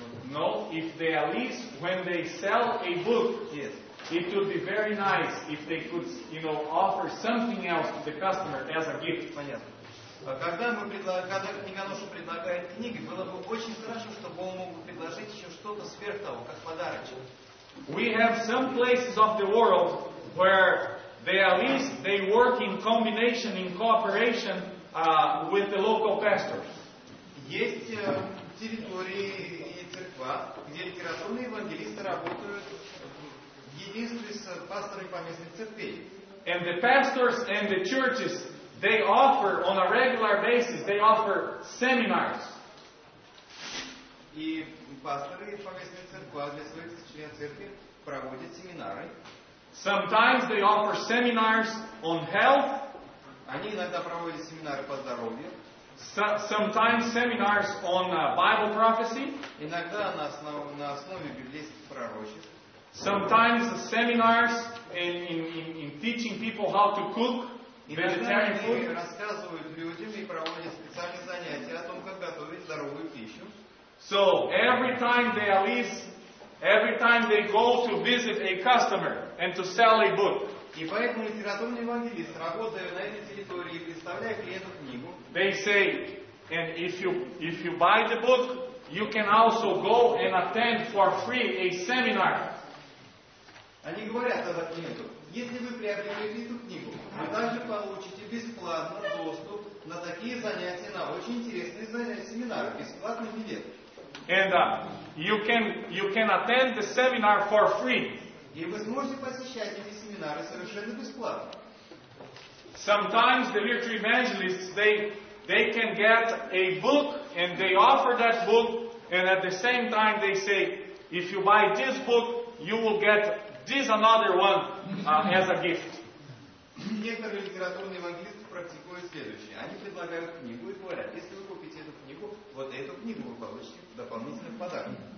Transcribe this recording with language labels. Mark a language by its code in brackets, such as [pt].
[en] No, if they at least when they sell a book, Yes. it would be very nice if they could, offer something else to the customer as a gift. [ru] Понятно. Когда книгоношу предлагает книги, было бы очень хорошо, чтобы он мог предложить еще что-то сверх того, как подарочек. [en] We have some places of the world where they work in combination, in cooperation with the local pastors. [ru] Есть территории и церква, где литературные евангелисты работают в единстве с пасторами поместных церквей. [en] And the pastors and the churches, they offer on a regular basis, they offer seminars. [ru] И пасторы поместных церквах для своих членов церкви проводят семинары. [en] Sometimes they offer seminars on health. [ru] Они иногда проводят семинары по здоровью. [en] Sometimes seminars on Bible prophecy. [ru] Иногда на основе библейских пророчеств. [en] Sometimes seminars in teaching people how to cook vegetarian [ru] Иногда [en] food. [ru] они рассказывают людям и проводят специальные занятия о том, как готовить здоровую пищу. [en] So every time they go to visit a customer and to sell a book, [ru] И поэтому литературный евангелист, работая на этой территории и представляя клиенту книгу, [en] they say, and if you buy the book, you can also go and attend for free a seminar. [ru] они говорят тогда клиенту: если вы приобретете эту книгу, вы также получите бесплатно доступ на такие занятия, на очень интересные занятия, семинары, бесплатный билет. [en] And you can attend the seminar for free. [ru] И вы сможете посещать эти семинары совершенно бесплатно. [en] Sometimes the literature evangelists, they can get a book and they offer that book, and at the same time they say, if you buy this book, you will get this another one as a gift. [ru] Некоторые литературные евангелисты практикуют следующее. Они предлагают книгу и говорят: если вы купите эту книгу, вот эту книгу вы получите дополнительно в подарок.